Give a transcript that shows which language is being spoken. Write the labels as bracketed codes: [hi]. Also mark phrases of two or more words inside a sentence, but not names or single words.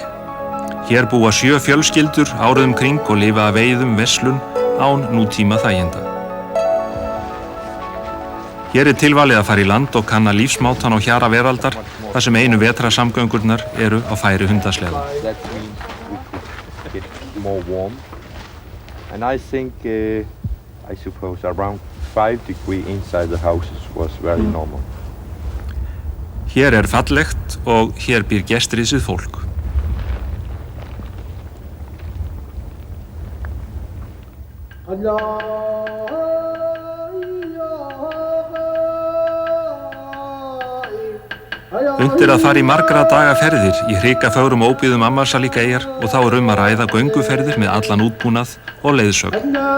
[is] Hér búa 7 fjölskyldur árið kring og lifa af veiðum, verslun, án nútíma þæginda. Hér tilvalið að fara í land og kanna lífsmátan á hjara veraldar, þar sem einu vetrasamgöngurnar á færi hundasleða. [en] And I think, I suppose around 5 degrees inside the houses was very normal. [is] Hér fallegt og hér býr gestriðsið fólk. Unnt að fara í margra daga ferðir í hrikafögrum óbyggðum Ammassalik-eyjar og þá að ræða gönguferðir með allan útbúnað og leiðsögn.